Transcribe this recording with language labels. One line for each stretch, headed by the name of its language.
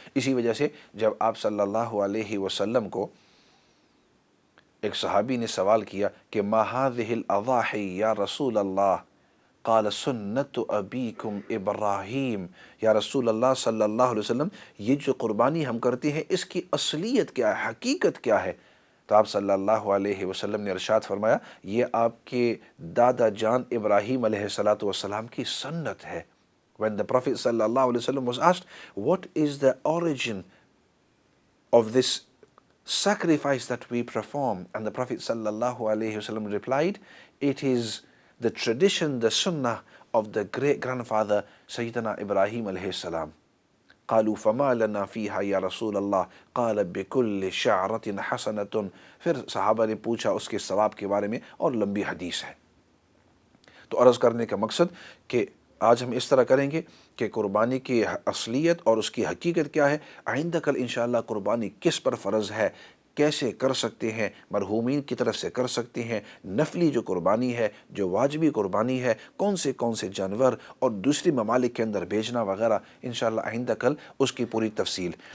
Urdu: اسی وجہ سے جب آپ صلی اللہ علیہ وسلم کو ایک صحابی نے سوال کیا کہ
Arabic: ما هذه الاضاحی یا رسول اللہ، قال سنت ابیکم ابراہیم.
Urdu: یا رسول اللہ صلی اللہ علیہ وسلم یہ جو قربانی ہم کرتے ہیں اس کی اصلیت کیا ہے، حقیقت کیا ہے؟ تو آپ صلی اللہ علیہ وسلم نے ارشاد فرمایا یہ آپ کے دادا جان ابراہیم علیہ السلام کی سنت ہے.
English: When the Prophet صلی اللہ علیہ وسلم was asked what is the origin of this sacrifice that we perform, and the Prophet صلی اللہ علیہ وسلم replied it is the tradition, the sunnah of the great grandfather Sayyidina Ibrahim alayhi salam.
Arabic: قالوا فما لنا فيها يا رسول الله قال بكل شعرة حسنة.
Urdu: پھر صحابہ نے پوچھا اس کے ثواب کے بارے میں، اور لمبی حدیث ہے. تو عرض کرنے کا مقصد کہ آج ہم اس طرح کریں گے کہ قربانی کی اصلیت اور اس کی حقیقت کیا ہے. آئندہ کل انشاءاللہ قربانی کس پر فرض ہے، کیسے کر سکتے ہیں، مرحومین کی طرف سے کر سکتے ہیں، نفلی جو قربانی ہے، جو واجبی قربانی ہے، کون سے جانور، اور دوسری ممالک کے اندر بھیجنا وغیرہ، انشاءاللہ آئندہ کل اس کی پوری تفصیل.